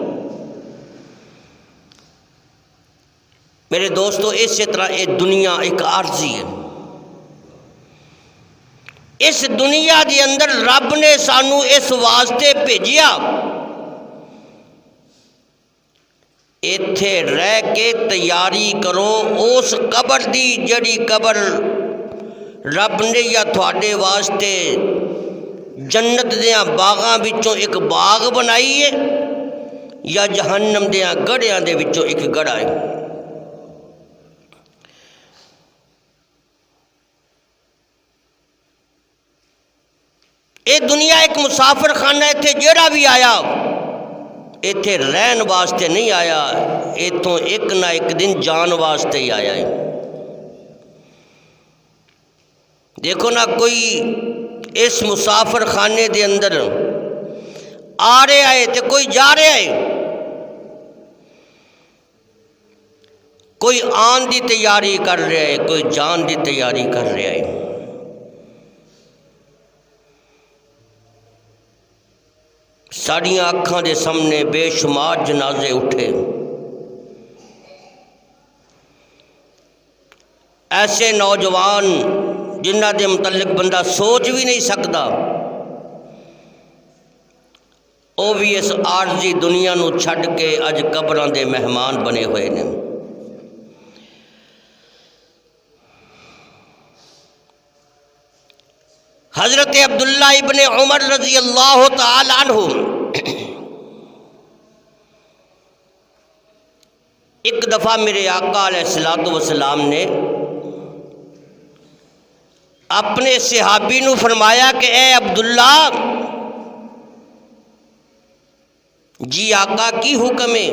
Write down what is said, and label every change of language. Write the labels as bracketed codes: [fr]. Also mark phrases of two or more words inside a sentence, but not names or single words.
[ur] میرے دوستو، اسی طرح یہ دنیا ایک عارضی ہے۔ [pa] اس دنیا دے اندر رب نے سانو اس واسطے بھیجیا، ایتھے رہ کے تیاری کرو اس قبر دی، جڑی قبر رب نے یا تھوڑے واسطے جنت دیاں باغاں وچوں ایک باغ بنائی ہے، یا جہنم دیاں گڑھیاں دے وچوں ایک گڑھا ہے۔ اے دنیا ایک مسافر خانہ، ایتھے جیڑا بھی آیا ایتھے رہن واسطے نہیں آیا، ایتھوں ایک نہ ایک دن جان واسطے ہی آیا ہے۔ دیکھو نا، کوئی اس مسافر خانے دے اندر آ رہے آئے تے کوئی جا رہے آئے، کوئی آن دی تیاری کر رہے ہے، کوئی جان دی تیاری کر رہے ہے۔ ساڑیاں اکھاں دے سامنے بے شمار جنازے اٹھے، ایسے نوجوان جنہ دے متعلق بندہ سوچ بھی نہیں سکتا، وہ بھی اس عارضی دنیا نو چھڈ کے اج قبراں دے مہمان بنے ہوئے نے۔ [ur] حضرت عبداللہ ابن عمر [ar] رضی اللہ تعالی عنہ [ur] ایک دفعہ میرے آقا [ar] علیہ السلام [ur] نے اپنے صحابی نو فرمایا کہ اے عبداللہ، جی آقا کی حکم ہے؟